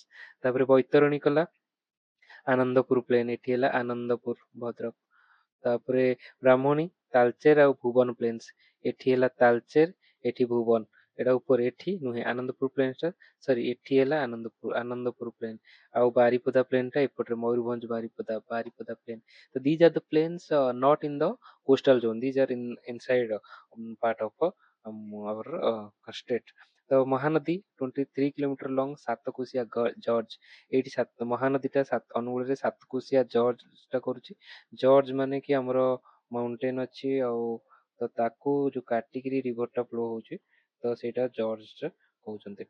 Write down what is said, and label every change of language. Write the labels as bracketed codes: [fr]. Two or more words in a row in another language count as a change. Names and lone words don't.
[or] ତାପରେ ବୈତରଣୀ କଲା ଆନନ୍ଦପୁର ପ୍ଲେନ, ଏଠି ହେଲା ଆନନ୍ଦପୁର ଭଦ୍ରକ। ତାପରେ ବ୍ରାହ୍ମଣୀ, ତାଲଚେର ଆଉ ଭୁବନ ପ୍ଲେନ୍ସ, ଏଠି ହେଲା ତାଲଚେର, ଏଠି ଭୁବନ। ଏଟା ଉପରେ, ଏଠି ନୁହେଁ ଆନନ୍ଦପୁର ପ୍ଲେନ୍ ଟା, ସରି ଏଠି ହେଲା ଆନନ୍ଦପୁର ପ୍ଲେନ୍। ଆଉ ବାରିପଦା ପ୍ଲେନ୍ ଟା ଏପଟରେ, ମୟୂରଭଞ୍ଜ ବାରିପଦା, ବାରିପଦା ପ୍ଲେନ୍। [en] ତ these are the plains not in the coastal zone, these are inside part of our state। [or] ତ ମହାନଦୀ 23 [en] kilometre long, [or] ସାତକୋଶିଆ ଜର୍ଜ, ଏଇଠି ମହାନଦୀଟା ଅନୁଗୁଳରେ ସାତକୋଶିଆ ଜର୍ଜ ଟା କରୁଛି। ଜର୍ଜ ମାନେ କି ଆମର ମାଉଣ୍ଟେନ୍ ଅଛି ଆଉ ତ ତାକୁ ଯୋଉ କାଟିକିରି ରିଭରଟା ଫ୍ଲୋ ହଉଛି ତ ସେଇଟା ଜର୍ଜ କହୁଛନ୍ତି।